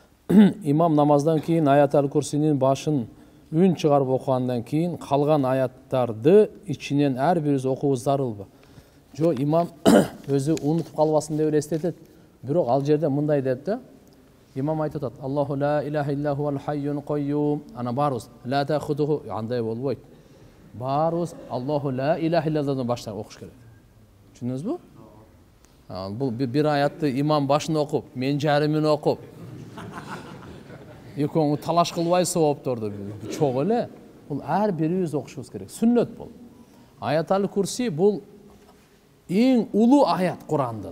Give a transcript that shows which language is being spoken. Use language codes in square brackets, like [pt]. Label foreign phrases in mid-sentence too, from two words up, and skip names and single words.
[ky] имам намаздан кейін аят-ал курсинин башын үн чыгарып окугандан кийин калган аяттарды ичинен ар бирибиз окуубуз зарылбы? Жо, имам өзү унутуп калбасын деп эстетет. Бирок ал жерде мындай деп да, имам айтып атат: [ar] الله لا إله إلا هو الحي القيوم. [ky] Ана барыбыз [ar] لا تأخذه, [ky] андай болбойт. Барыбыз [ar] الله لا إله [ky] иллядан баштап окуш керек. Түшүндүңүзбү? Бул бир аятты имам башын окуп, мен жарымын окуп, экөөңү талаш кылбай соопторду чогуу эле. Бул ар бирибиз окушубуз керек. Сүннөт бул. Аят-ал курси бул эң улуу аят Курандын.